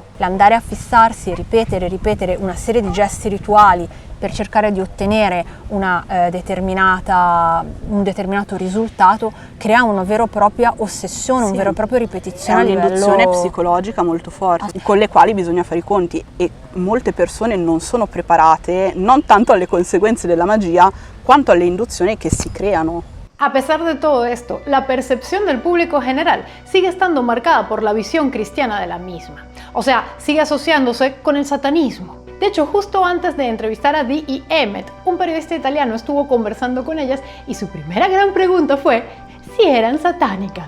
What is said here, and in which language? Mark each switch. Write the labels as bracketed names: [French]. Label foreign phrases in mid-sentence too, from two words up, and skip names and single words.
[Italian] L'andare a fissarsi e ripetere una serie di gesti rituali per cercare di ottenere un determinato risultato crea una vera e propria ossessione, un vero e proprio ripetizione a livello... È un'induzione psicologica molto forte, con le quali bisogna fare i conti, e molte persone non sono preparate non tanto alle conseguenze della magia quanto alle induzioni che si creano. [Spanish] A pesar de todo esto, la percepción del público general sigue estando marcada por la visión cristiana de la misma. O sea, sigue asociándose con el satanismo. De hecho, justo antes de entrevistar a Dee y Emmet, un periodista italiano estuvo conversando con ellas y su primera gran pregunta fue si eran satánicas.